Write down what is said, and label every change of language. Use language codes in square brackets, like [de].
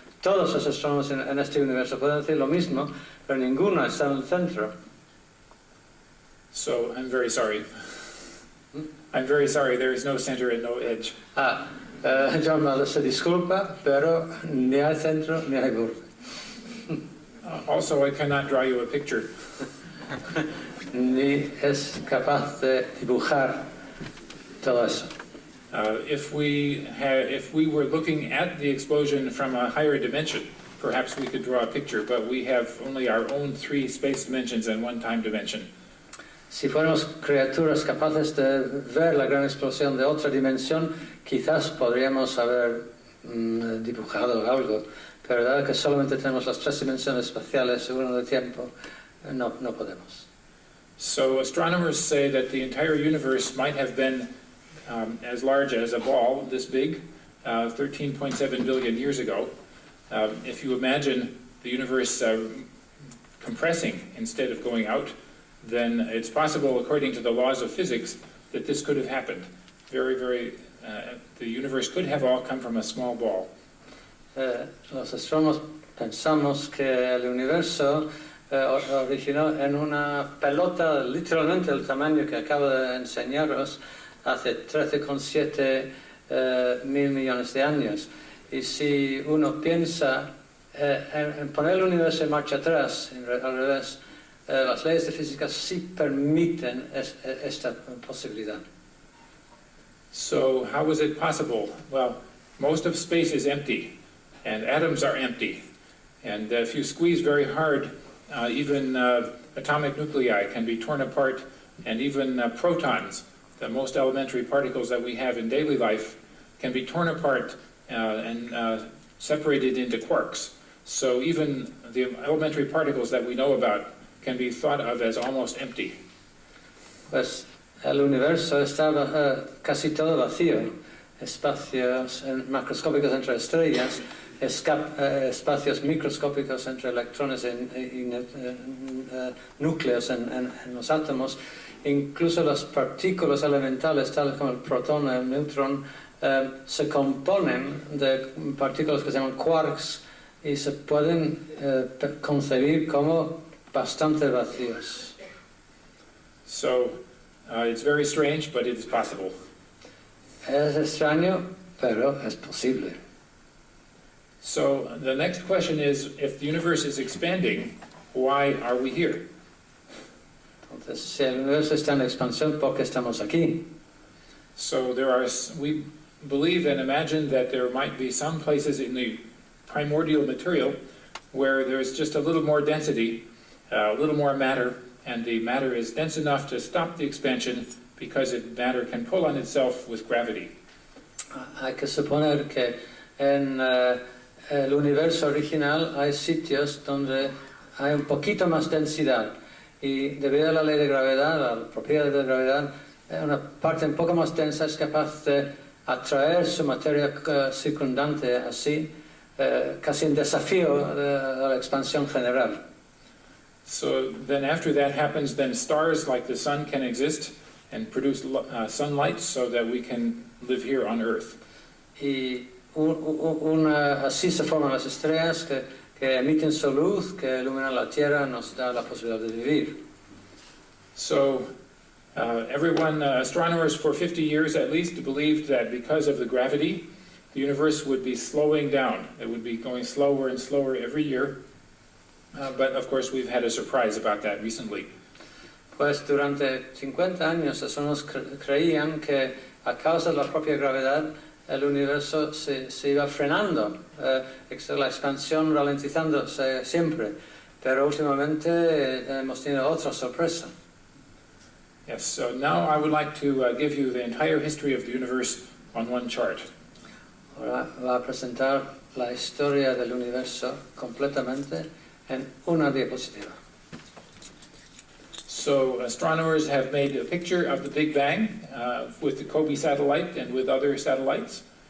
[es] Todos los astrónomos en este universo pueden decir lo mismo, pero ninguno está en el centro. [en] So I'm very sorry. I'm very sorry, there is no center and no edge. [es] John Mather se disculpa, pero ni hay centro ni hay borde. [en] Also, I cannot draw you a picture. [es] Ni es capaz de dibujar todo eso. [en] If we were looking at the explosion from a higher dimension, perhaps we could draw a picture, but we have only our own 3 space dimensions and 1 time dimension. [es] Si fuéramos criaturas capaces de ver la gran explosión de otra dimensión, quizás podríamos haber dibujado algo, pero dado que solamente tenemos las 3 dimensiones espaciales, 1 de tiempo, no podemos. [en] So astronomers say that the entire universe might have been as large as a ball, this big, 13.7 billion years ago. If you imagine the universe compressing instead of going out, then it's possible, according to the laws of physics, that this could have happened. The universe could have all come from a small ball. [es] Los astrónomos pensamos que el universo originó en una pelota literalmente del tamaño que acabo de enseñaros hace 13,7 mil millones de años. Y si uno piensa en poner el universo en marcha atrás, al revés, las leyes de física sí permiten esta posibilidad. [en] So how was it possible? Well, most of space is empty, and atoms are empty. And if you squeeze very hard, even atomic nuclei can be torn apart, and even protons, the most elementary particles that we have in daily life, can be torn apart and separated into quarks. So even the elementary particles that we know about can be thought of as almost empty. [es] Pues el universo está casi todo vacío, espacios macroscópicos entre estrellas, espacios microscópicos entre electrones y núcleos en los átomos, incluso las partículas elementales, tales como el protón y el neutrón, se componen de partículas que se llaman quarks y se pueden concebir como bastante vacíos. [en] So it's very strange, but it is possible. [es] Es extraño, pero es posible. [en] So the next question is, if the universe is expanding, why are we here? [es] Entonces, si el universo está en expansión, ¿por qué estamos aquí? [en] So we believe and imagine that there might be some places in the primordial material where there's just a little more density, a little more matter, and the matter is dense enough to stop the expansion because matter can pull on itself with gravity. [es] Hay que suponer que en el universo original hay sitios donde hay un poquito más densidad y debido a la ley de gravedad, a la propiedad de gravedad, una parte un poco más densa es capaz de atraer su materia circundante así, casi un desafío a la expansión general. [en] So then after that happens, then stars like the sun can exist and produce sunlight so that we can live here on Earth. [es] Y así se forman las estrellas que emiten su luz, que iluminan la Tierra, nos da la posibilidad de vivir. [en] So astronomers for 50 years at least believed that because of the gravity, the universe would be slowing down. It would be going slower and slower every year. But of course we've had a surprise about that recently. [es] Pues durante 50 años personas creían que a causa de la propia gravedad el universo se iba frenando, la expansión ralentizándose siempre, pero últimamente hemos tenido otra sorpresa. [en] Yes, so now I would like to give you the entire history of the universe on one chart. [es] Ahora va a presentar la historia del universo completamente en una diapositiva. [en] So astronomers have made a picture of the Big Bang with the COBE satellite and with other satellites.